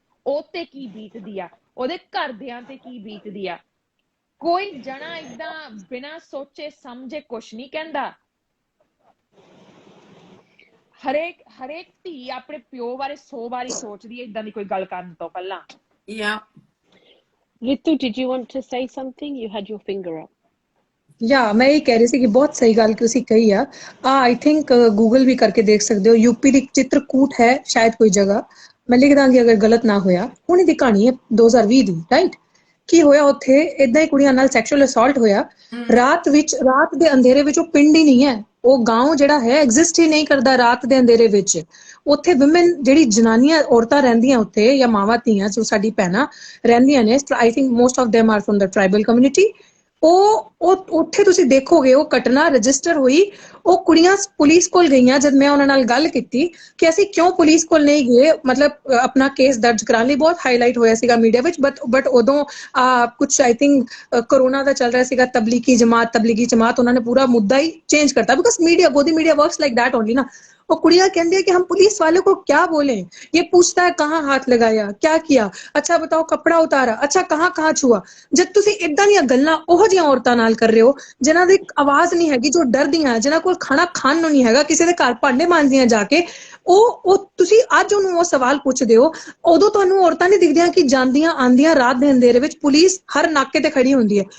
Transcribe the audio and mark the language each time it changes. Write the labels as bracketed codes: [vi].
[pa] ਉਹ ਤੇ ਕੀ ਬੀਤਦੀ ਆ, ਉਹਦੇ ਘਰਦਿਆਂ ਤੇ ਕੀ ਬੀਤਦੀ ਆ। ਕੋਈ ਜਣਾ ਏਦਾਂ ਬਿਨਾਂ ਸੋਚੇ ਸਮਝੇ ਕੁਛ ਨਹੀਂ ਕਹਿੰਦਾ। ਹਰੇਕ ਧੀ ਆਪਣੇ ਪਿਓ ਬਾਰੇ 100 ਵਾਰੀ ਸੋਚਦੀ ਹੈ ਏਦਾਂ ਦੀ ਕੋਈ ਗੱਲ ਕਰਨ ਤੋਂ ਪਹਿਲਾਂ। [en] Ritu, did you want to say something? You had your finger up. [pa] ਮੈਂ ਇਹ ਕਹਿ ਰਹੀ ਸੀ ਕਿ ਬਹੁਤ ਸਹੀ ਗੱਲ ਤੁਸੀਂ ਕਹੀ ਆ। ਆਈ ਥਿੰਕ ਗੂਗਲ ਵੀ ਕਰਕੇ ਦੇਖ ਸਕਦੇ ਹੋ, ਯੂਪੀ ਦੀ ਚਿੱਤਰਕੂਟ ਹੈ ਸ਼ਾਇਦ ਕੋਈ ਜਗ੍ਹਾ, ਮੈਂ ਲਿਖ ਦਾਂਗੀ ਅਗਰ ਗਲਤ ਨਾ ਹੋਇਆ। ਹੁਣੇ ਦੀ ਕਹਾਣੀ ਹੈ 2020 ਦੀ, ਰਾਈਟ? ਕੀ ਹੋਇਆ ਉੱਥੇ, ਏਦਾਂ ਹੀ ਕੁੜੀਆਂ ਨਾਲ ਸੈਕਸ਼ੂਅਲ ਅਸੌਲਟ ਹੋਇਆ। ਰਾਤ ਦੇ ਅੰਧੇਰੇ ਵਿੱਚ, ਉਹ ਪਿੰਡ ਹੀ ਨਹੀਂ ਹੈ, ਉਹ ਗਾਂਵ ਜਿਹੜਾ ਹੈ ਐਗਜ਼ਿਸਟ ਹੀ ਨਹੀਂ ਕਰਦਾ ਰਾਤ ਦੇ ਅੰਧੇਰੇ ਵਿੱਚ। ਉੱਥੇ ਵਿਮਨ, ਜਿਹੜੀ ਜਨਾਨੀਆਂ, ਔਰਤਾਂ ਰਹਿੰਦੀਆਂ ਉੱਥੇ, ਜਾਂ ਮਾਵਾਂ ਧੀਆਂ ਜੋ ਸਾਡੀ ਭੈਣਾਂ ਰਹਿੰਦੀਆਂ ਨੇ, [en] I think most of them are from the tribal community. [pa] ਉਹ ਉੱਥੇ ਤੁਸੀਂ ਦੇਖੋਗੇ ਉਹ ਘਟਨਾ ਰਜਿਸਟਰ ਹੋਈ। ਉਹ ਕੁੜੀਆਂ ਪੁਲਿਸ ਕੋਲ ਗਈਆਂ। ਜਦ ਮੈਂ ਉਹਨਾਂ ਨਾਲ ਗੱਲ ਕੀਤੀ ਕਿ ਅਸੀਂ ਕਿਉਂ ਪੁਲਿਸ ਕੋਲ ਨਹੀਂ ਗਏ, ਮਤਲਬ ਆਪਣਾ ਕੇਸ ਦਰਜ ਕਰਾਉਣ ਲਈ, ਬਹੁਤ ਹਾਈਲਾਈਟ ਹੋਇਆ ਸੀਗਾ ਮੀਡੀਆ ਵਿੱਚ, ਬਟ ਉਦੋਂ ਕੁਛ ਆਈ ਥਿੰਕ ਕੋਰੋਨਾ ਦਾ ਚੱਲ ਰਿਹਾ ਸੀਗਾ, ਤਬਲੀਗੀ ਜਮਾਤ ਉਹਨਾਂ ਨੇ ਪੂਰਾ ਮੁੱਦਾ ਹੀ ਚੇਂਜ करता, [en] Because media, Godi media works like that only ना। [hi] वो कुड़ियां कहती है कि हम पुलिस वाले को क्या बोले, ये पूछता है कहाँ हाथ लगाया, क्या किया, अच्छा बताओ कपड़ा उतारा, अच्छा कहाँ कहाँ छुआ। [pa] जब तुसी इदां ਦੀਆਂ ਗੱਲਾਂ ਉਹ ਜਿਹੀਆਂ ਔਰਤਾਂ ਨਾਲ ਕਰ ਰਹੇ ਹੋ ਜਿਨ੍ਹਾਂ ਦੀ ਆਵਾਜ਼ ਨਹੀਂ ਹੈਗੀ, ਜੋ ਡਰਦੀਆਂ, ਜਿਨ੍ਹਾਂ ਕੋਲ ਖਾਣਾ ਖਾਣ ਨੂੰ ਨਹੀਂ ਹੈਗਾ, ਕਿਸੇ ਦੇ ਘਰ ਭਾਂਡੇ ਮਾਂਜਦੀਆਂ ਜਾ ਕੇ, ਉਹ ਤੁਸੀਂ ਅੱਜ ਉਹਨੂੰ ਉਹ ਸਵਾਲ ਪੁੱਛਦੇ ਹੋ, ਉਦੋਂ ਤੁਹਾਨੂੰ ਔਰਤਾਂ ਨਹੀਂ ਦਿਖਦੀਆਂ ਕਿ ਜਾਂਦੀਆਂ ਆਂਦੀਆਂ ਰਾਤ ਦੇ ਅੰਧੇਰੇ ਵਿੱਚ ਪੁਲਿਸ ਹਰ ਨਾਕੇ ਤੇ ਖੜੀ ਹੁੰਦੀ ਹੈ।